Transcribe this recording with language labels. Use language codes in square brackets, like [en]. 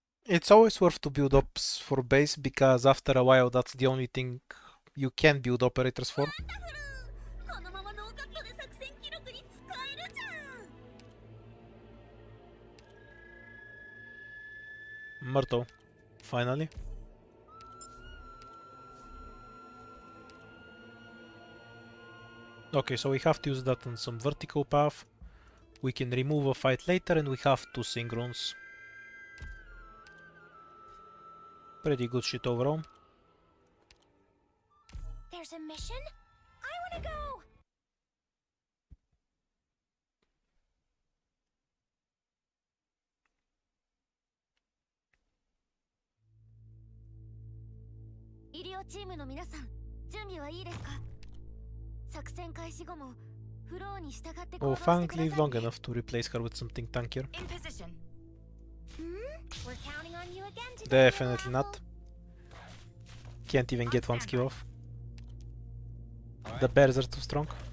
[en] It's always worth to build ups for base because after a while that's the only thing you can build operators for. [ja] このままノーカットで作戦記録に使えるじゃん。 [en] Myrtle. Finally. Okay, so we have to use that on some vertical path. We can remove a fight later and we have 2 Synchrones. Pretty good shit overall. There's a mission? I wanna go! [ja] 医療チームの皆さん、準備はいいですか？作戦開始後もフローに従って行 [en] Oh, [ja] 動してくだ [en] Fang [ja] さいね。 [en] live long enough to replace her with something tankier. In position. We're counting on you again today. Definitely not. Can't even get one skill off. The bears are too strong.